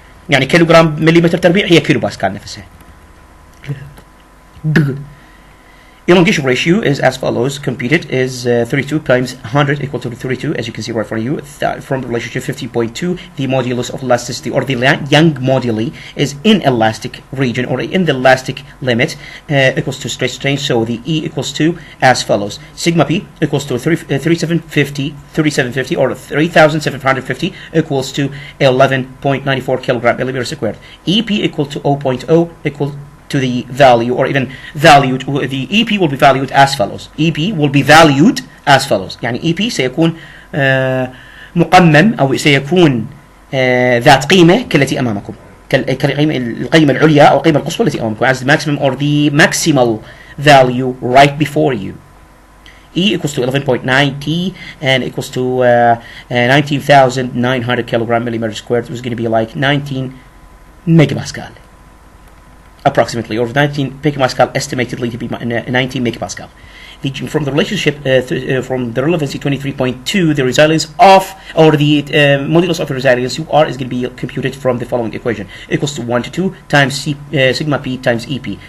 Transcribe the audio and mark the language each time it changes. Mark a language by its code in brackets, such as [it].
[ar] يعني كيلوغرام مليمتر تربيع هي كيلو باسكال نفسها. [en] Elongation ratio is as follows. Computed is 32 times 100 equal to 32, as you can see right in front of you. From the relationship 50.2, the modulus of elasticity, or the Young moduli, is in elastic region, or in the elastic limit, equals to stress strain. So the E equals to as follows: sigma P equals to 3750 or 3750 equals to 11.94 kilogram millimeter squared. EP equal to 0.0 equal to the value, or even valued. The EP will be valued as follows. EP will be valued as follows. [ar] يعني EP سيكون مقمم، أو سيكون ذات قيمة كالتي أمامكم، القيمة العليا أو القيمة القصوى التي أمامكم، [en] as the maximum or the maximal value right before you. E equals to 11.9 T, and equals to 19,900 kilogram millimeter squared. It was going to be like 19 megapascal, approximately, or 19 megapascal, estimatedly to be 19 megapascal. From the relationship, from the relevancy 23.2, the resilience of, or the modulus of resilience UR is going to be computed from the following equation, equals to 1 to 2 times sigma P times EP.